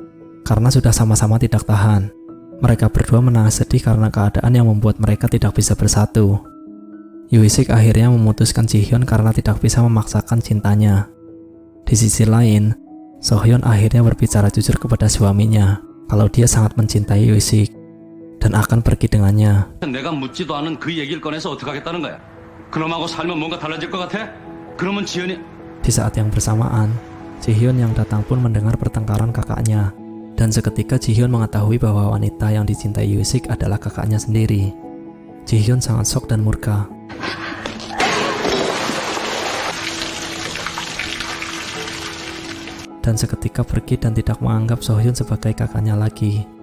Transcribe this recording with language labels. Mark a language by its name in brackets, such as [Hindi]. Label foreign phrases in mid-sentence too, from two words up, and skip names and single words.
[Indonesian] Karena sudah sama-sama tidak tahan, mereka berdua menangis sedih karena keadaan yang membuat mereka tidak bisa bersatu. Yusik akhirnya memutuskan Jihyun karena tidak bisa memaksakan cintanya. Di sisi lain, Sohyun akhirnya berbicara jujur kepada suaminya kalau dia sangat mencintai Yusik dan akan pergi dengannya. [Korean] 내가 묻지도 않은 그 얘기를 꺼내서 어떻게 하겠다는 거야? 그놈하고 살면 뭔가 달라질 것 같아? 그러면 지연이... [Indonesian] Di saat yang bersamaan, Jihyun yang datang pun mendengar pertengkaran kakaknya. Dan seketika Jihyun mengetahui bahwa wanita yang dicintai Yusik adalah kakaknya sendiri. Jihyun sangat shock dan murka. Dan seketika pergi dan tidak menganggap Sohyun sebagai kakaknya lagi.